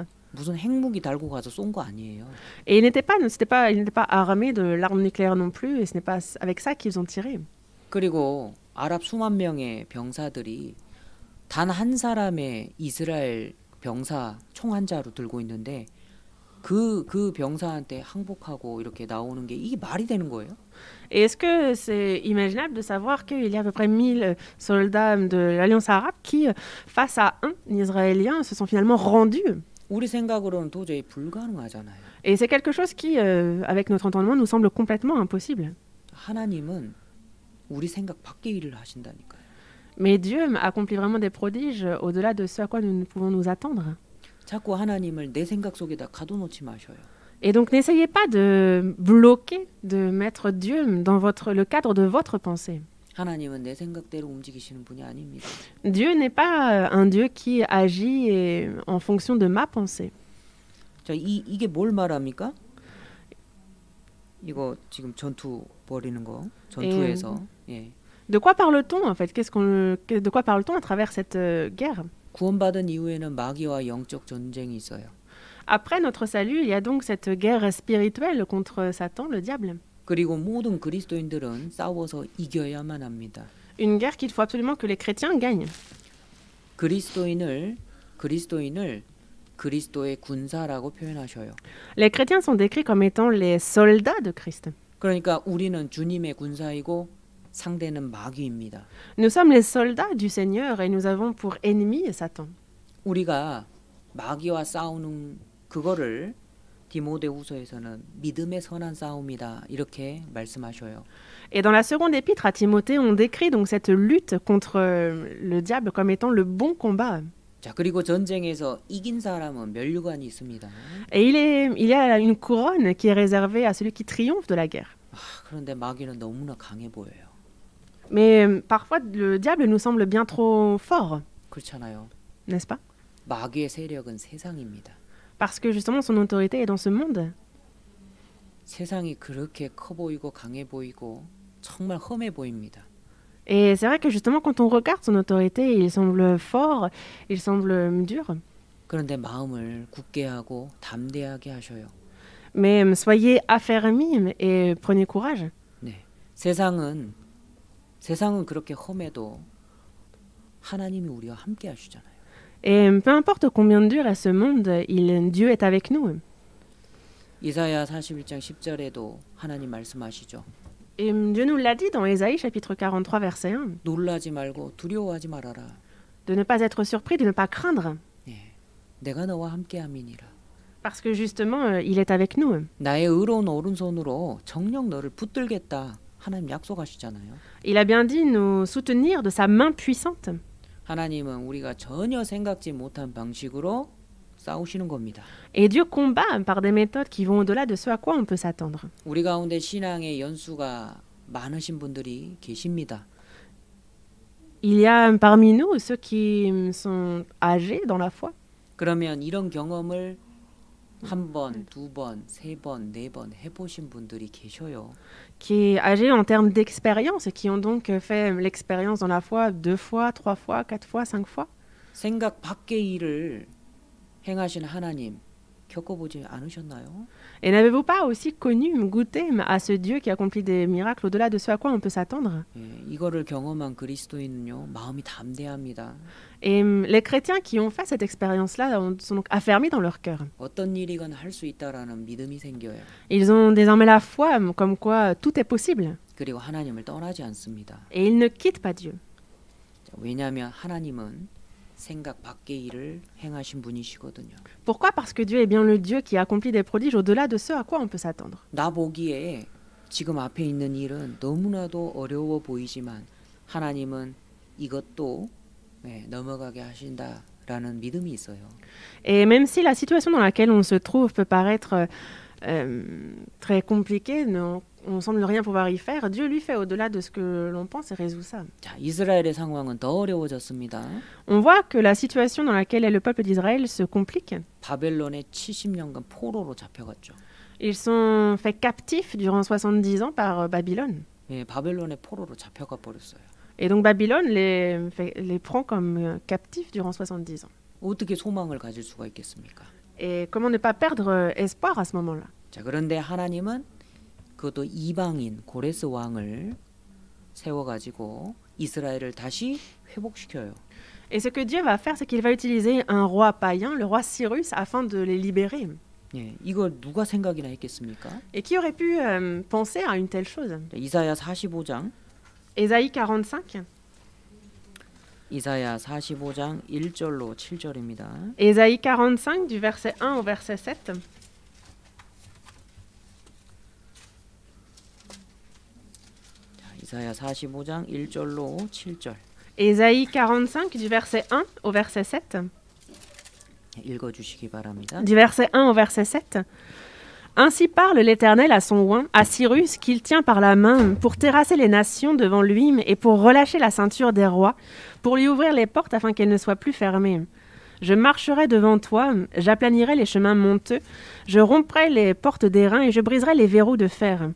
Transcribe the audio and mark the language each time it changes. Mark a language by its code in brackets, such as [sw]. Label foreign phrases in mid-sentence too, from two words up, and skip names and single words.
[ko] 무슨 핵무기 달고 가서 쏜 거 아니에요. [fr] Et ils n'étaient pas armés de l'arme nucléaire non plus, et ce n'est pas avec ça qu'ils ont tiré. [ko] 그리고 아랍 수만 명의 병사들이 단 한 사람의 이스라엘 병사 총 한 자루 들고 있는데 그 병사한테 항복하고 이렇게 나오는 게 이게 말이 되는 거예요? [fr] Et est-ce que c'est imaginable de savoir qu'il y a à peu près 1000 soldats de l'Alliance arabe qui, face à un Israélien, se sont finalement rendus? [ko] 우리 생각으로는 도저히 불가능하잖아요. [fr] Et c'est quelque chose qui, avec notre entendement, nous semble complètement impossible. [ko] 하나님은 우리 생각 밖의 일을 하신다니까요. [fr] Mais Dieu accomplit vraiment des prodiges au-delà de ce à quoi nous pouvons nous attendre. [ko] 자꾸 하나님을 내 생각 속에다 가둬놓지 마셔요. [fr] Et donc n'essayez pas de bloquer, de mettre Dieu dans le cadre de votre pensée. [ko] 하나님은 내 생각대로 움직이시는 분이 아닙니다. [fr] Dieu n'est pas un Dieu qui agit en fonction de ma pensée. [ko] 자, 이게 뭘 말합니까? 이거 지금 전투 벌이는 거, 전투에서. 예. [fr] De quoi parle-t-on en fait? De quoi parle-t-on à travers cette guerre? [ko] 구원받은 이후에는 마귀와 영적 전쟁이 있어요. [fr] Après notre salut, il y a donc cette guerre spirituelle contre Satan, le diable. [ko] 그리고 모든 그리스도인들은 싸워서 이겨야만 합니다. [fr] Une guerre qu'il faut absolument que les chrétiens gagnent. [ko] 그리스도인을 그리스도의 군사라고 표현하셔요. [fr] Les chrétiens sont décrits comme étant les soldats de Christ. [ko] 그러니까 우리는 주님의 군사이고 상대는 마귀입니다. [fr] Nous sommes les soldats du Seigneur et nous avons pour ennemi Satan. [ko] 우리가 마귀와 싸우는 그거를 디모데후서에서는 믿음의 선한 싸움이다 이렇게 말씀하셔요. [fr] Et dans la seconde épître à Timothée, on décrit donc cette lutte contre le diable comme étant le bon combat. [ko] 자, 그리고 전쟁에서 이긴 사람은 면류관이 있습니다. [fr] Et il y a une couronne qui est réservée à celui qui triomphe de la guerre. [ko] 그런데 마귀는 너무나 강해 보여요. [fr] Mais parfois, le diable nous semble bien trop fort, [ko] 그렇잖아요. [fr] n'est-ce pas? [ko] 마귀의 세력은 세상입니다. [fr] Parce que justement, son autorité est dans ce monde. [ko] 세상이 그렇게 커 보이고 강해 보이고 정말 험해 보입니다. [fr] Et c'est vrai que justement, quand on regarde son autorité, il semble fort, il semble dur. [ko] 그런데 마음을 굳게 하고 담대하게 하셔요. [fr] Mais soyez affermis et prenez courage. [ko] 네, 세상은 그렇게 험해도 하나님이 우리와 함께 하시잖아요. [fr] Et peu importe combien dur est ce monde, Dieu est avec nous. [ko] 이사야 41장 10절에도 하나님 말씀하시죠. [fr] Et Dieu nous l'a dit dans Ésaïe chapitre 43 verset 1, [ko] 놀라지 말고 두려워하지 말아라. [fr] de ne pas être surpris, de ne pas craindre, [ko] 네, 내가 너와 함께함이니라. [fr] parce que justement, il est avec nous. [ko] 나의 의로운 오른손으로 정녕 너를 붙들겠다. 하나님 약속하시잖아요. [fr] Il a bien dit nous soutenir de sa main puissante. [ko] 하나님은 우리가 전혀 생각지 못한 방식으로 싸우시는 겁니다. [fr] Et Dieu combat par des méthodes qui vont au-delà de ce à quoi on peut s'attendre. [ko] 우리 가운데 신앙의 연수가 많으신 분들이 계십니다. [fr] Il y a parmi nous ceux qui sont âgés dans la foi. [ko] 그러면 이런 경험을 한 번, 두 번, 세 번, 네 번 해보신 분들이 계셔요. [fr] Qui est âgés en termes d'expérience et qui ont donc fait l'expérience dans la foi 2 fois, 3 fois, 4 fois, 5 fois. [ko] 생각 밖의 일을 행하신 하나님 겪어보지 않으셨나요? [fr] Et n'avez-vous pas aussi connu, goûté à ce Dieu qui accomplit des miracles au-delà de ce à quoi on peut s'attendre? [ko] 예, 이거를 경험한 그리스도인은요 마음이 담대합니다. [fr] Et les chrétiens qui ont fait cette expérience-là sont donc affermis dans leur cœur. [ko] 어떤 일이건 할 수 있다라는 믿음이 생겨요. [fr] Ils ont désormais la foi comme quoi tout est possible. [ko] 그리고 하나님을 떠나지 않습니다. [fr] Et ils ne quittent pas Dieu. [ko] 자, 왜냐하면 하나님은 생각 밖의 일을 행하신 분이시거든요. [fr] Pourquoi? Parce que Dieu est bien le Dieu qui accomplit des prodiges au-delà de ce à quoi on peut s'attendre. [ko] 나 보기에 지금 앞에 있는 일은 너무나도 어려워 보이지만 하나님은 이것도 넘어가게 하신다라는 믿음이 있어요. [fr] Et même si la situation dans laquelle on se trouve peut paraître très compliquée, on ne semble rien pouvoir y faire, Dieu lui fait au-delà de ce que l'on pense et résout ça. [ko] 자, 이스라엘의 상황은 더 어려워졌습니다. [fr] On voit que la situation dans laquelle est le peuple d'Israël se complique. [ko] 바벨론에 70년간 포로로 잡혀갔죠. [fr] Ils sont faits captifs durant 70 ans par Babylone. [ko] 예, 바벨론의 포로로 잡혀가 버렸어요. [fr] Et donc Babylone les prend comme captifs durant 70 ans. [ko] 어떻게 소망을 가질 수가 있겠습니까? [fr] Et comment ne pas perdre espoir à ce moment-là? [ko] 자, 그런데 하나님은 그것도 이방인 고레스 왕을 세워가지고 이스라엘을 다시 회복시켜요. [fr] Et ce que Dieu va faire, c'est qu'il va utiliser un roi païen, le roi Cyrus, afin de les libérer. [ko] 예, 이걸 누가 생각이나 했겠습니까? [fr] Et qui aurait pu penser à une telle chose? [ko] 자, 이사야 45장 [fr] Ésaïe 45. [ko] 이사야 45장 1절로 7절입니다. [fr] Ésaïe 45 du verset 1 au verset 7. [ko] 자, 이사야 45장 1절로 7절 [fr] Ésaïe 45 du verset 1 au verset 7. [ko] 읽어주시기 바랍니다. [fr] Du verset 1 au verset 7. Ainsi parle l'Éternel à son oint, à Cyrus, qu'il tient par la main, pour terrasser les nations devant lui, et pour relâcher la ceinture des rois, pour lui ouvrir les portes afin qu'elles ne soient plus fermées. Je marcherai devant toi, j'aplanirai les chemins monteux, je romprai les portes d'airain et je briserai les verrous de fer.